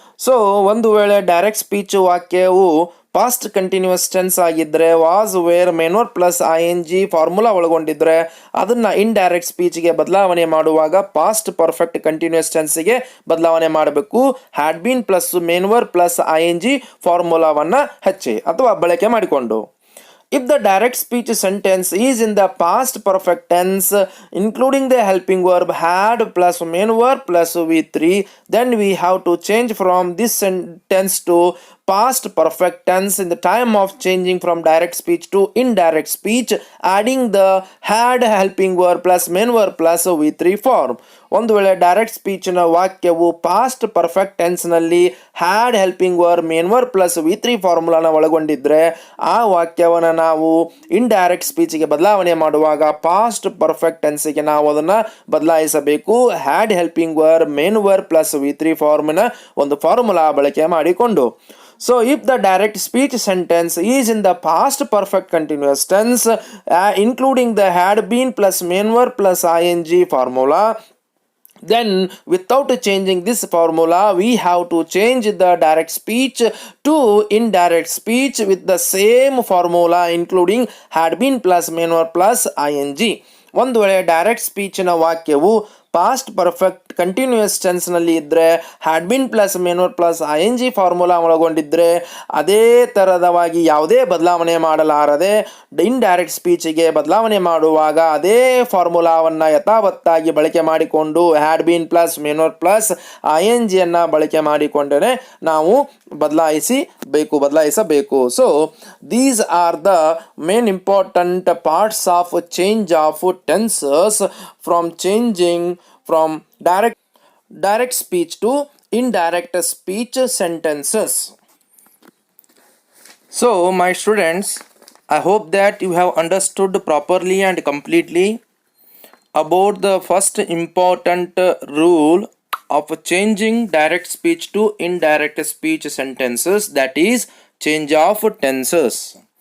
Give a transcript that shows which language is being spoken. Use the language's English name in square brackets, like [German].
[Kannada] So ಒಂದು ವೇಳೆ direct speech ವಾಕ್ಯವು ಪಾಸ್ಟ್ ಕಂಟಿನ್ಯೂಸ್ ಟೆನ್ಸ್ ಆಗಿದ್ದರೆ, was, wear, main verb plus ING formula ಒಳಗೊಂಡಿದ್ದರೆ ಅದನ್ನು ಇಂಡೈರೆಕ್ಟ್ ಸ್ಪೀಚ್ಗೆ ಬದಲಾವಣೆ ಮಾಡುವಾಗ ಪಾಸ್ಟ್ ಪರ್ಫೆಕ್ಟ್ ಕಂಟಿನ್ಯೂಸ್ ಟೆನ್ಸ್ಗೆ ಬದಲಾವಣೆ ಮಾಡಬೇಕು, had been plus main verb plus ING ಫಾರ್ಮುಲಾವನ್ನು ಹಚ್ಚಿ ಅಥವಾ ಬಳಕೆ ಮಾಡಿಕೊಂಡು. [English] If the direct speech sentence is in the past perfect tense, including the helping verb had plus main verb plus V3, then we have to change from this sentence to past perfect tense in the time of changing from direct speech to indirect speech, adding the had helping verb plus main verb plus V3 form. [Kannada] ಒಂದು ವೇಳೆ direct ಸ್ಪೀಚ್ನ ವಾಕ್ಯವು past perfect ಟೆನ್ಸ್ನಲ್ಲಿ had helping verb main verb plus V3 ಫಾರ್ಮುಲಾನ ಒಳಗೊಂಡಿದ್ದರೆ ಆ ವಾಕ್ಯವನ್ನು ನಾವು indirect ಸ್ಪೀಚಿಗೆ ಬದಲಾವಣೆ ಮಾಡುವಾಗ past perfect ಟೆನ್ಸಿಗೆ ನಾವು ಅದನ್ನು ಬದಲಾಯಿಸಬೇಕು, had helping verb main verb plus V3 ಫಾರ್ಮ್ನ ಒಂದು ಫಾರ್ಮುಲಾ ಬಳಕೆ ಮಾಡಿಕೊಂಡು. [English] So if the direct speech sentence is in the past perfect continuous tense, including the had been plus main verb plus ING formula, then without changing this formula we have to change the direct speech to indirect speech with the same formula, including had been plus main verb plus ING. [Kannada] ಒಂದು ವೇಳೆ direct ಸ್ಪೀಚಿನ ವಾಕ್ಯವು past perfect continuous ಟೆನ್ಸ್ನಲ್ಲಿ ಇದ್ದರೆ had been plus main plus ING formula ಒಳಗೊಂಡಿದ್ದರೆ ಅದೇ ಥರದವಾಗಿ ಯಾವುದೇ ಬದಲಾವಣೆ ಮಾಡಲಾರದೆ indirect ಸ್ಪೀಚಿಗೆ ಬದಲಾವಣೆ ಮಾಡುವಾಗ ಅದೇ ಫಾರ್ಮುಲಾವನ್ನು ಯಥಾವತ್ತಾಗಿ ಬಳಕೆ ಮಾಡಿಕೊಂಡು had been plus main plus INGಯನ್ನು ಬಳಕೆ ಮಾಡಿಕೊಂಡರೆ ನಾವು ಬದಲಾಯಿಸಬೇಕು. [English] So these are the main important parts of change of tenses from changing from direct speech to indirect speech sentences. So my students, I hope that you have understood properly and completely about the first important rule of changing direct speech to indirect speech sentences, that is change of tenses.